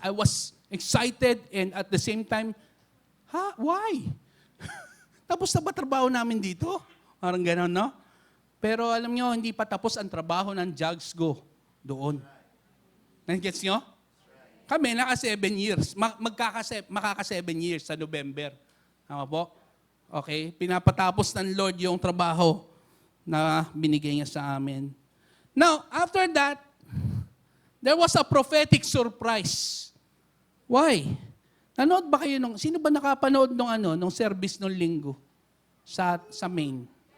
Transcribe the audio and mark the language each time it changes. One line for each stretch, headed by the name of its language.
English: I was excited and at the same time, why?
Filipino: Tapos na ba trabaho namin dito? Parang gano'n, no? Pero alam nyo, hindi pa tapos ang trabaho ng JAGSGO doon. Nagets nyo? Kami, naka 7 years. Makaka 7 years sa November. Tama po? Okay? Pinapatapos ng Lord yung trabaho na binigay niya sa amin.
English: Now, after that, there was a prophetic surprise.
Filipino: Why? Nanood ba kayo sino ba nakapanood nung service nung linggo sa Maine?